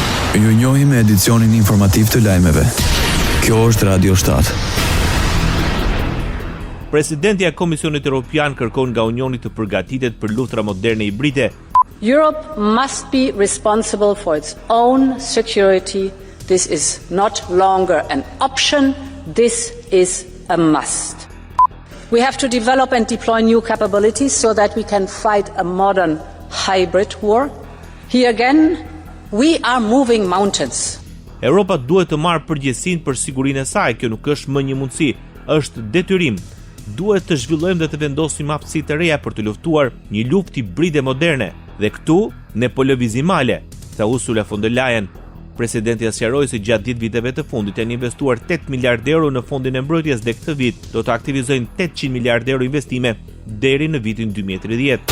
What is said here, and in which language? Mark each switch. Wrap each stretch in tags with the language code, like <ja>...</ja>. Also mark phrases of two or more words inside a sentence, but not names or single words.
<sq>Ju njohim me edicionin informativ të lajmeve. Kjo është Radio 7. Presidenti e Komisionit Evropian kërkon nga Unioni të përgatitet për luftra moderne hibride.</sq> <en>Europe must be responsible for its own security. This is not longer an option, this is a must. We have to develop and deploy new capabilities so that we can fight a modern hybrid war. Here again, we are moving mountains.</en> <sq>Europa duhet të marrë përgjegjësinë për sigurinë e saj, kjo nuk është më një mundësi, është detyrim. Duhet të zhvillojmë dhe të vendosim aftësi të reja për të luftuar një luftë hibride moderne. Dhe këtu ne po lëvizim male, tha Ursula von der Leyen. Presidenti sqaroi se gjatë 10 viteve të fundit janë investuar 8 miliardë euro në fondin e mbrojtjes dhe këtë vit do të aktivizojnë 800 miliardë euro investime deri në vitin 2030.</sq>